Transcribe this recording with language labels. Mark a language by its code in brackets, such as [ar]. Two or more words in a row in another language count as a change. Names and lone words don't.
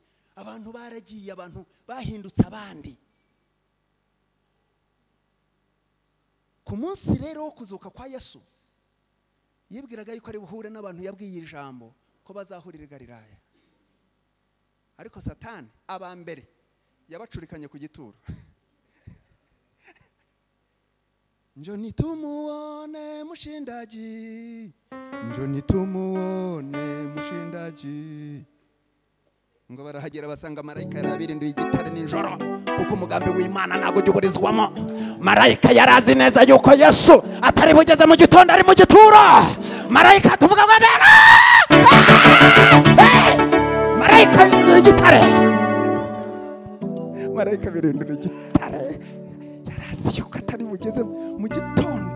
[rw] Abantu baragiye, abantu bahindutse abandi. Ku munsi rero wo kuzuka kwa Yesu, yibwiraga yuko ari buhure n'abantu yabwiye ijambo ko bazahurira i Galilaya. Ariko Satani abambere yabacurikanye ku gituro. [sw] Njoni tumuone mushindaji, njoni tumuone mushindaji. [rw] Ngo barahagera basanga marayika yarabirinduye igitare ninjoro, kuko umugambi w'Imana ntago uburizwamo. Marayika yarazi neza yuko Yesu atari bugeze mu gitondo, ari mu gituro. Marayika tuvuga ngo bera, marayika y'igitare, marayika birindura igitare, yarazi yuko atari bugeze mu gitondo.